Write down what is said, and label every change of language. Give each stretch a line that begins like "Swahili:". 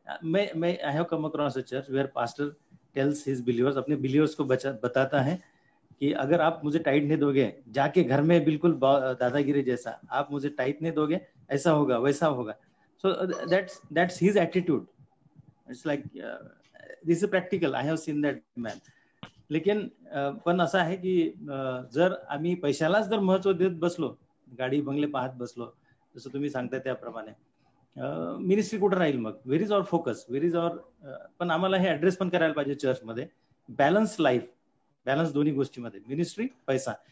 English: I have come across a church where pastor tells his believers,
Hindi: अपने believers को बताता है कि अगर आप मुझे टाइट नहीं दोगे, जाके घर में बिल्कुल दादागिरी जैसा आप मुझे टाइट नहीं दोगे, ऐसा होगा वैसा होगा.
English: So that's his attitude. It's like this is practical. I have seen that man.
Marathi: लेकिन पण असं आहे की जर आम्ही पैशालाच जर महत्व देत बसलो, गाडी बंगले पाहत बसलो, जसं तुम्ही सांगताय त्याप्रमाणे, मिनिस्ट्री कुठं राहील मग?
English: Where is our focus, where is our.
Marathi: पण आम्हाला हे ऍड्रेस पण करायला पाहिजे चर्चमध्ये, बॅलन्स लाईफ, बॅलन्स दोन्ही गोष्टीमध्ये, मिनिस्ट्री पैसा.